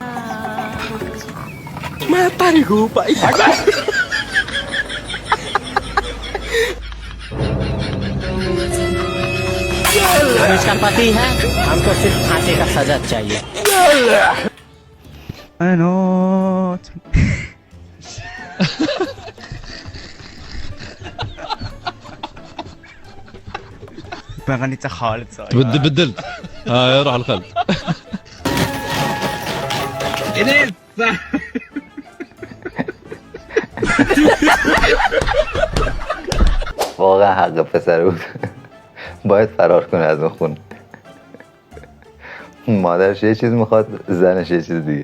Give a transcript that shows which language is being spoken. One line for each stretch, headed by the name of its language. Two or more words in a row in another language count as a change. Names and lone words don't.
Hindi: matahari ko pa हम इसका पति है, हमको सिर्फ फांसी का सजा चाहिए।
English: I know.
Arabic: بغنيت خالد صاير بدلت روح الخلف
Persian: واقعا حق پسر بود. باید فرار کنه از اون خونه. مادرش یه چیز میخواد، زنش یه چیز دیگه.